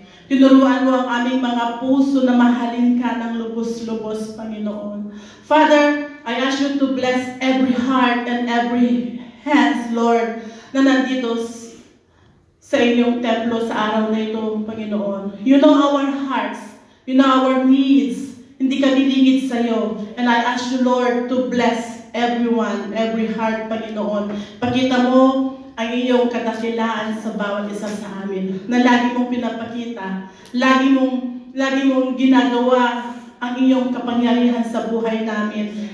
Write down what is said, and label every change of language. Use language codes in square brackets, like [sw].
[tl] Tinuruan mo ang aming mga puso na mahalin ka ng lubos-lubos, Panginoon. [en] Father, I ask you to bless every heart and every hands, Lord, [tl] na nandito sa inyong templo sa araw na ito, Panginoon. [en] You know our hearts. You know our needs. [tl] Hindi kami lingid sa iyo. [en] And I ask you, Lord, to bless everyone, every heart, Panginoon. [tl] Pakita mo ang iyong kadakilaan sa bawat isa sa amin, na lagi mong pinapakita, lagi mong ginagawa ang iyong kapangyarihan sa buhay namin.